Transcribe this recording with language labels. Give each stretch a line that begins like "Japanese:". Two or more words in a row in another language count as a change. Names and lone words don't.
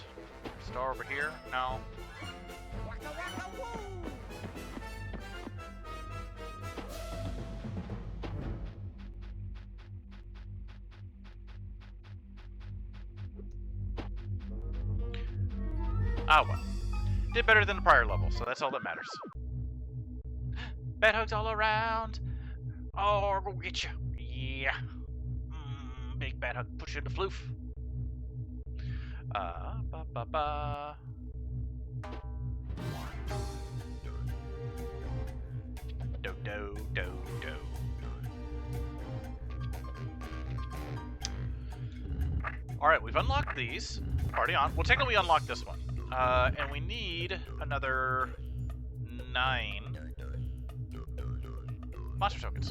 English: Star over here? No. Ah well. Did better than the prior level, so that's all that matters. Bad hugs all around. Oh, go get you. Yeah. Big bad hug. Push you into floof. Ba-ba-ba. Do. Alright, we've unlocked these. Party on. Well, technically we unlocked this one. And we need another 9 monster tokens.